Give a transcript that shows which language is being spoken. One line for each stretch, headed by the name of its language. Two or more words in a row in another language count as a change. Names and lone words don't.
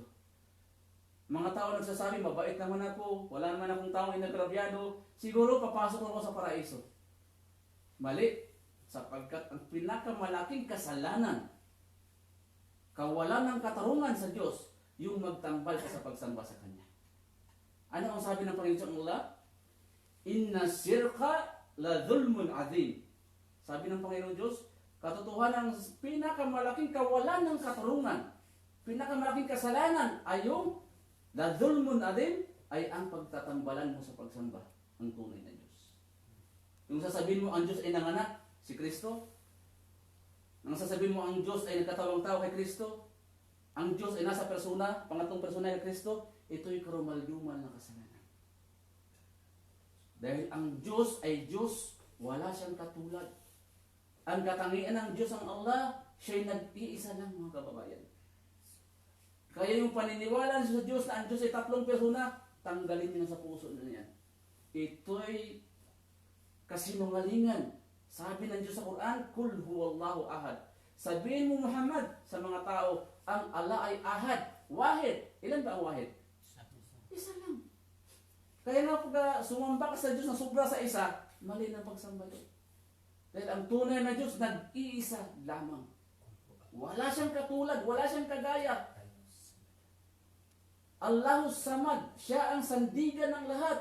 Filipino: Mga tao nagsasabi, mabait naman ako, wala naman akong taong inagrabyado, siguro papasok ako sa paraiso. Mali, sapagkat ang pinakamalaking kasalanan, kawalan ng katarungan sa Diyos, yung magtambal ka sa pagsamba sa Kanya. Ano ang sabi ng Panginoon Allah?
Arabic: إن الشرك لظلم عظيم.
Filipino: Sabi ng Panginoon Diyos, katotohanan ng pinakamalaking kawalan ng katarungan, pinakamalaking kasalanan ay yung
Arabic: لظلم عظيم,
Filipino: ay ang pagtatambalan mo sa pagsamba ng tunay na Diyos. Yung sasabihin mo ang Diyos ay nanganak, si Kristo. Nang sasabihin mo ang Diyos ay nagkatawang tao kay Kristo, ang Diyos ay nasa persona, pangatlong persona ni Kristo, ito'y karumaldumal na kasalanan. Dahil ang Diyos ay Diyos, wala siyang katulad. Ang katangian ng Diyos ang Allah, siya'y nag-iisa lang, mga kababayan. Kaya yung paniniwala sa Diyos na ang Diyos ay tatlong persona, tanggalin niyo na sa puso na yan. Ito'y kasinungalingan. Sabi ng Diyos sa Quran,
Arabic: قل هو الله أحد.
Filipino: Sabihin mo Muhammad sa mga tao, ang Allah ay ahad, wahid. Ilan ba ang wahid? Isa lang. Kaya nga pag sumamba ka sa Diyos na sobra sa isa, mali na pagsamba doon. Dahil ang tunay na Diyos, nag-iisa lamang. Wala siyang katulad, wala siyang kagaya.
Arabic: الله الصمد,
Filipino: siya ang sandigan ng lahat.